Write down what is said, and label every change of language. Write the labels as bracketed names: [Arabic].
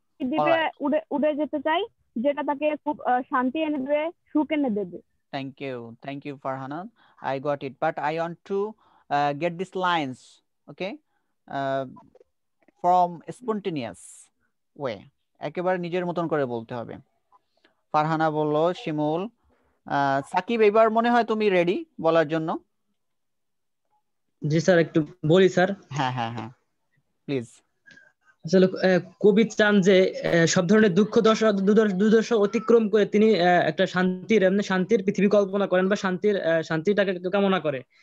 [Bangla] দ্বীপে উড়ে উড়ে যেতে চায়, যেটা তাকে খুব শান্তি এনে দেবে, সুখ এনে দেবে। [English] Thank you, Farhana. I got it, but I want to get these lines, okay, from spontaneous way. [Bangla] একেবারে নিজের মতন করে বলতে হবে। ফারহানা বলল, শিমুল, সাকিব, এবার মনে হয় তুমি রেডি বলার জন্য। জি স্যার, একটু বলি স্যার। হ্যাঁ হ্যাঁ হ্যাঁ, প্লিজ। আসলে কবি চান যে সব ধরনের দুঃখ দুর্দশা অতিক্রম করে তিনি একটা শান্তির পৃথিবী কল্পনা করেন বা শান্তিটাকে কামনা করে।